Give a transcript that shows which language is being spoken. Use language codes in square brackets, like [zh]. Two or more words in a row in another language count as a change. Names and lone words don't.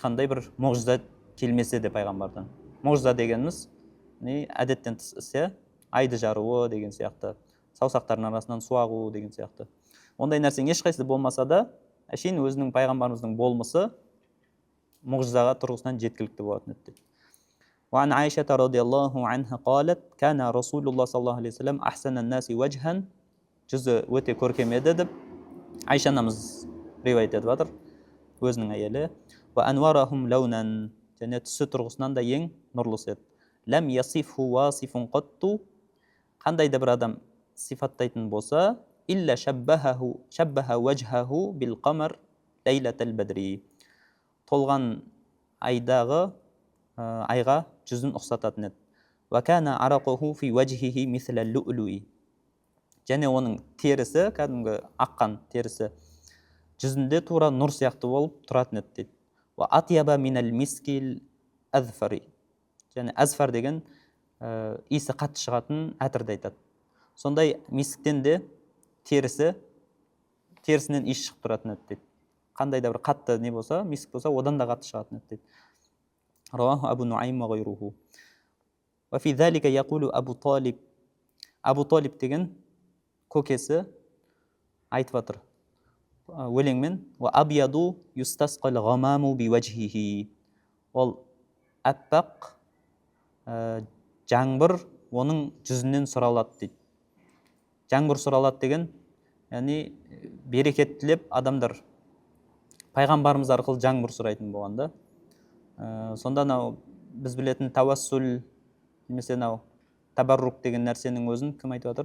[kk] Ешқандай бір мұғжиза келмесе де пайғамбардан. Мұғжиза дегеніміз әдеттен тыс іс, айды жаруы деген сияқты, саусақтардың арасынан су ағу деген сияқты. Ондай нәрсең ешқайсысы болмаса да, әшейін өзінің пайғамбарымыздың болмысы мұғжизаға тұрғысынан жеткілікті болатын еді. [ar] وعن عائشة رضي الله عنها قالت كان رسول الله صلى الله عليه وسلم أحسن الناس وجها. [kk] Жүзі өте көркем еді деп Айша анамыз риуаят етіп жатыр, өзінің әйелі. [ar] وأنورهم لونا. [kk] Және түсі тұрғысынан да ең нұрлысы еді. [ar] لم يصفه واصف قط. [kk] Қандай да бір адам сипаттайтын болса, [ar] إلا شبه وجهه بالقمر ليلة البدر. [kk] Толған айдағы айға жүзін ұқсататын еді. [ar] وكان عرقه في وجهه مثل اللؤلؤ. [kk] Және оның терісі, кәдімгі аққан терісі, жүзінде тура нұр сияқты болып тұратын еді дейді. [ar] وأطيب من المسك الأذفر. [kk] Және әзфар деген иісі қатты шығатын әтірді айтады. Сондай мисктен де терісінен иіс шығып тұратын еді дейді. Қандай да бір қатты не болса, миск болса, одан да қатты шығатын еді дейді. [ar] رواه أبو نعيم وغيره. وفي ذلك يقول أبو طالب. [kk] Абу Талиб деген көкесі айтып жатыр өлеңмен: [ar] "وأبيض يستسقى الغمام بوجهه." [kk] Ол аппақ жаңбыр оның жүзінен сұралады дейді. Жаңбыр сұралады деген, яғни берекет тілеп адамдар пайғамбарымыз арқылы жаңбыр сұрайтын болғанда. Сонда біз білетін тавассул немесе табаррук деген нәрсенің өзін кім айтып жатыр?